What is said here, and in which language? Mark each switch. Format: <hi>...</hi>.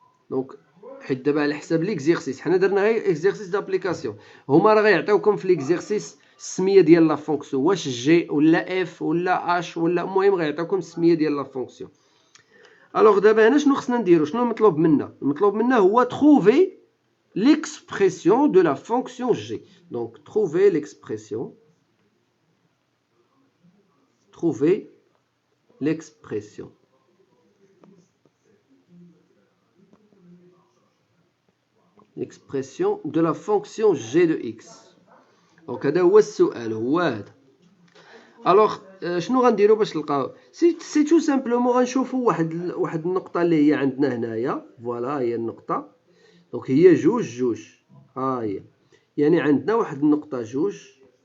<ar>دونك حيت دابا على حساب ليكزيرسيس حنا درنا غير اكزيرسيس دابليكاسيون، هما راه غيعطيوكم في ليكزيرسيس السميه ديال لا فونكسيون، واش جي ولا اف ولا اش ولا، المهم غيعطيوكم السميه ديال لا فونكسيون. الوغ دابا هنا شنو خصنا نديرو؟ شنو المطلوب منا؟ المطلوب منا هو تروفي</ar> <fr>l'expression de la fonction g. Donc, trouver l'expression. Trouver l'expression. L'expression de la fonction g de x. Donc,</fr> <ar>هذا هو السؤال، هو هذا. الوغ شنو غنديرو باش نلقاو؟ سي تو سامبلومون غنشوفو واحد النقطة اللي هي عندنا هنايا. فوالا هي النقطة. دونك هي 2 ها هي، يعني عندنا واحد النقطة 2.</ar>